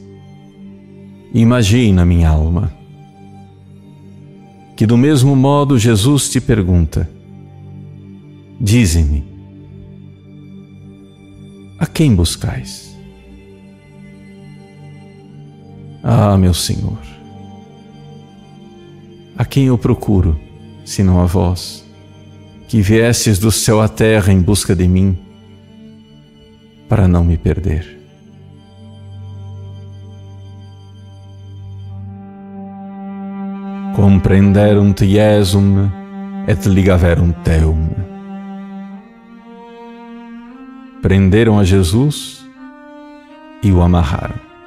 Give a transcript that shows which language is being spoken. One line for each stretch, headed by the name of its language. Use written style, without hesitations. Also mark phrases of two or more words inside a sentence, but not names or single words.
Portuguese: Imagina, minha alma, que do mesmo modo Jesus te pergunta: dize-me, a quem buscais? Ah, meu Senhor, a quem eu procuro, senão a vós, que viestes do céu à terra em busca de mim, para não me perder?
Latin: Comprenderunt Iesum et ligaverunt Teum.
Portuguese: Prenderam a Jesus e o amarraram.